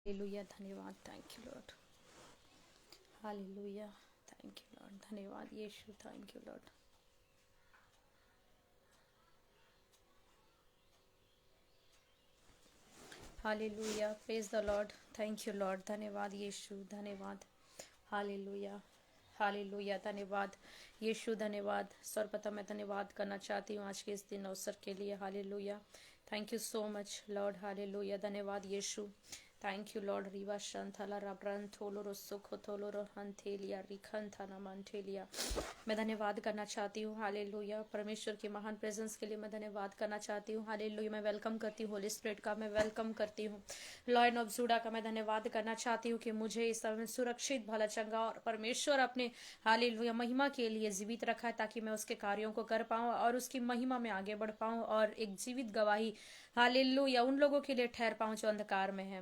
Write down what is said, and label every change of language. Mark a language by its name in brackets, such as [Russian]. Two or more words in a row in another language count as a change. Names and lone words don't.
[Hindi] हालेलुया, धन्यवाद, [English] thank you Lord. [Hindi] हालेलुया, [English] thank you Lord, [Hindi] धन्यवाद यीशु, [English] Thank you Lord. Hallelujah, praise the Lord, thank you Lord, [Hindi] धन्यवाद यीशु, धन्यवाद। हालेलुया, हालेलुया, धन्यवाद यीशु, धन्यवाद। सर्वप्रथम मैं धन्यवाद करना चाहती हूँ आज के इस दिन अवसर के लिए। [English] Hallelujah, thank you so much Lord. [Hindi] हालेलुया, धन्यवाद यीशु, [English] Thank you Lord. रिवा शंथला रब्रन थोलो रो सुख थोलो रो हंथेलिया रिखन थाना मंथेलिया। [Hindi] मैं धन्यवाद करना चाहती हूँ। हालेलुया, परमेश्वर की महान प्रेजेंस के लिए मैं धन्यवाद करना चाहती हूँ। हालेलुया, मैं वेलकम करती हूँ होली स्पिरिट का, मैं वेलकम करती हूँ लॉयन ऑफ जूडा का। मैं धन्यवाद करना चाहती हूँ कि मुझे इस समय सुरक्षित, भला, चंगा और परमेश्वर अपने हालेलुया महिमा के लिए जीवित रखा है, ताकि मैं उसके कार्यों को कर पाऊँ और उसकी महिमा में आगे बढ़ पाऊँ और एक जीवित गवाही हालेलुया उन लोगों के लिए ठहर पाऊँ जो अंधकार में है।